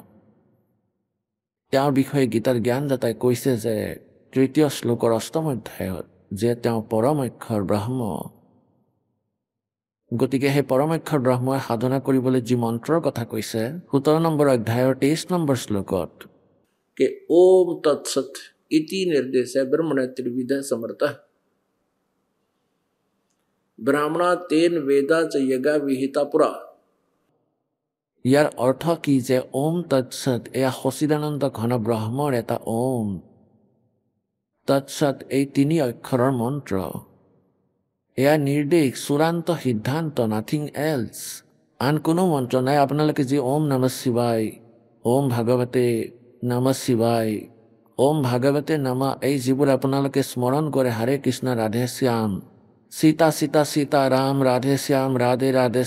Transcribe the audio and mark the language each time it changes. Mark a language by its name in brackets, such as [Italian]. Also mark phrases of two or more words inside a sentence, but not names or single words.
[Assamese] তেওঁৰ বিষয়ে গীতাৰ জ্ঞানদাতাই কৈছে যে তৃতীয় শ্লোকৰ অষ্টম অধ্যায়ত যে তেওঁ পৰম অক্ষৰ ব্ৰহ্ম গতিকে সেই পৰম অক্ষৰ ব্ৰহ্মই সাধনা কৰিবলৈ যি মন্ত্ৰৰ কথা কৈছে 17 নম্বৰ অধ্যায়ৰ 23 নম্বৰ শ্লোকত [Sanskrit] के ओम तत्सत इति निर्देश ब्रह्मण त्रिविध समर्थ ब्राह्मणा तेन वेदा च यज्ञ विहिता पुरा [Assamese] ইয়াৰ অৰ্থ কি যে ওম তৎসত এয়া সচিদানন্দ ঘন ব্ৰহ্মৰ এটা ওম তৎসত এই তিনি অক্ষৰৰ মন্ত্ৰ এয়া নিৰ্দেশ চূড়ান্ত সিদ্ধান্ত [English] nothing else [Assamese] আন কোনো মন্ত্ৰ নাই আপোনালোকে যি [Sanskrit] ओम नमः शिवाय ओम भगवते नमः शिवाय ओम भगवते नमः [Assamese] এই যিবোৰ আপোনালোকে স্মৰণ কৰে হৰে কৃষ্ণ ৰাধে শ্যাম সীতা সীতা সীতা ৰাম ৰাধে শ্যাম ৰাধে ৰাধে